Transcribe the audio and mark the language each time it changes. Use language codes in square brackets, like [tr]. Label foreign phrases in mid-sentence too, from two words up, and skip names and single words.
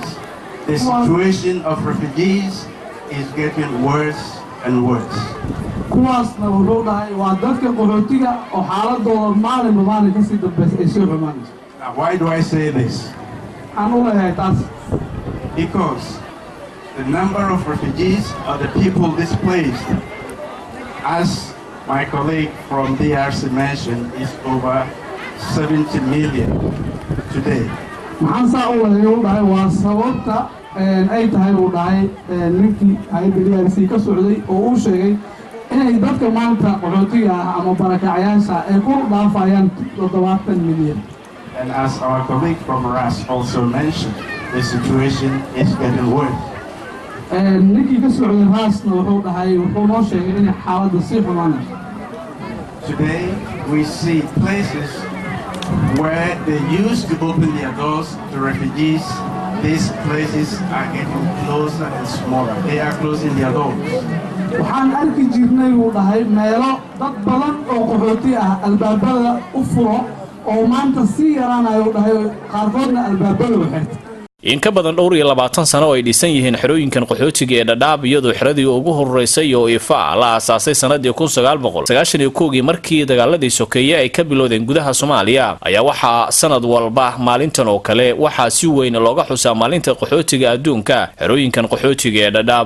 [en] The situation of refugees is getting worse and worse. [so] kuwaasna wuxuu dhahay waa dadka qaxootiga oo xaaladooda maalin ka sii dambeysay ay soo xumaanayso. [en] Now, why do I say this? [so] Waxaan u leeyahay taas [en] Because the number of refugees are the people displaced, as my colleague from DRC mentioned, is over 70 million today. [so] maxaan saa u leeyahay u dhahay waa sababta ay tahay uu dhahay ninkii hay'adda DRC ka socday oo uu sheegay inay dadka maanta qaxootiga ah ama barakacayaasha ay ku dhaafayaan 70 milyan. [en] And as our colleague from RAS also mentioned, the situation is getting worse. [so] ninkii ka socday raasna wuxuu dhahay wuxuu noo sheegay in xaaladda sii xumaanayso. [en] Today we see places where they used to open their doors to refugees. These places are getting closer and smaller. They are closing their doors. [so] waxaan arki jirnay uu dhahay meelo dad badan oo qaxooti ah albaabada u furo oo maanta sii yaraanayo uu dhahay qaarkoodna albaabada u xirtay. in ka badan 20 sano oo ay dhisan yihiin xerooyinkan qaxootiga ee Dadaab iyadoo xeradii ugu horeysay oo ifa la aasaasay sanadii 1991 markii dagaaladii sokeeye ay ka bilowdeen gudaha Soomaaliya ayaa waxa sanad walba maalintan oo kale waxa si weyn looga xusaa maalinta qaxootiga adduunka xerooyinkan qaxootiga ee Dadaab.